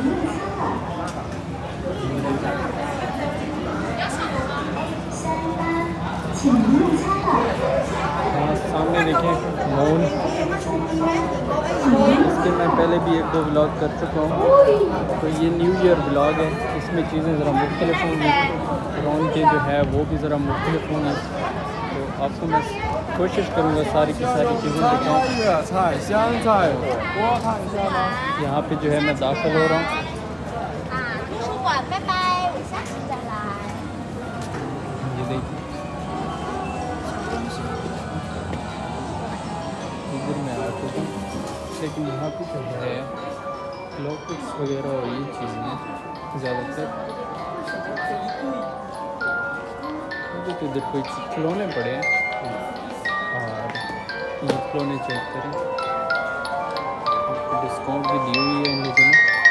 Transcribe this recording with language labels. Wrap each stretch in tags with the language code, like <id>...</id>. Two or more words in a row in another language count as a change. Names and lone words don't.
<hi>हाँ सामने देखें मॉल, इसके मैं पहले भी 1-2 व्लॉग कर चुका हूँ। तो ये</hi> <en>New Year vlog</en> <hi>है, इसमें चीज़ें ज़रा मुख्तलिफ होंगी, ड्रोन के जो है वो भी ज़रा मुख्तलिफ होंगी। तो आपको मैं कोशिश करूँगा सारी की सारी चीज़ें दिखाऊँ। यहाँ पे जो है मैं दाखिल हो रहा हूँ।</hi> <zh>图书馆，拜拜，我下次再来。</zh> <hi>ये देखिए, इधर मैं आ चुका हूँ, लेकिन यहाँ पे जो है लॉकेट्स वगैरह और ये चीज़ें ज़्यादातर, मुझे तो इधर कोई खिलौने पड़े हैं, और ये खिलौने चेक करें, डिस्काउंट भी दी हुई है इन लोगों ने।</hi>